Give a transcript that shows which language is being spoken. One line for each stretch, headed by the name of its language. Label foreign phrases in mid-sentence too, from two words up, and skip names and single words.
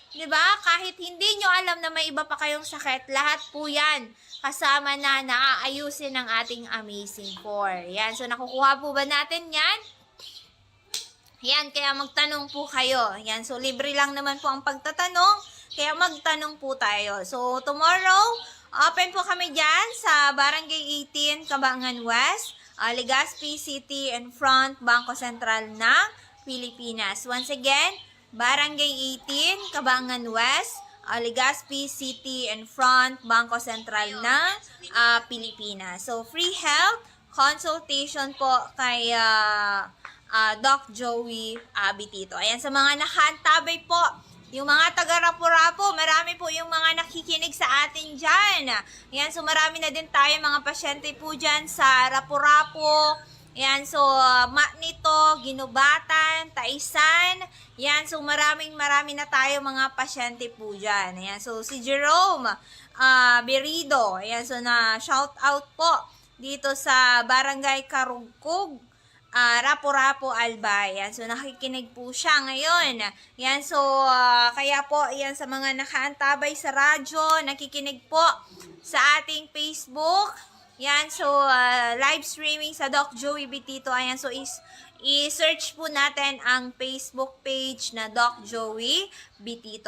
Filipino: Kahit hindi nyo alam na may iba pa kayong sakit, lahat po 'yan kasama na naaayusin ng ating Amazing 4. Yan, so nakukuha po ba natin yan? Yan, kaya magtanong po kayo. Yan, so libre lang naman po ang pagtatanong, kaya magtanong po tayo.
English: So tomorrow,
Filipino: open po kami dyan sa Barangay 18, Cabangan West, Legazpi City
English: and front
Filipino: Bangko Sentral ng Pilipinas. Once again, Barangay 18, Cabangan West, Legazpi City
English: and front
Filipino: Bangko Sentral ng Pilipinas. So
English: free health consultation
Filipino: po kay Doc Joey Bitito. Ayan, sa mga nakaantabay po, yung mga taga-Rapu-Rapu, marami po yung mga nakikinig sa atin dyan. Ayan, so marami na din tayo mga pasyente po dyan sa Rapu-Rapu. Ayan, so Magnito, Ginubatan, Taisan. Ayan, so marami na tayo mga pasyente po dyan. Ayan, so si Jerome Berido. Ayan, so na
English: shout out
Filipino: po dito sa Barangay Karugkog, Rapu-Rapu, Albay. Yan, so nakikinig po siya ngayon. Yan, so kaya po, yan sa mga nakaantabay sa radyo, nakikinig po sa ating Facebook. Yan, so
English: live streaming
Filipino: sa Doc Joey Bitito. Ayan, so i-search po natin ang Facebook page na Doc Joey Bitito.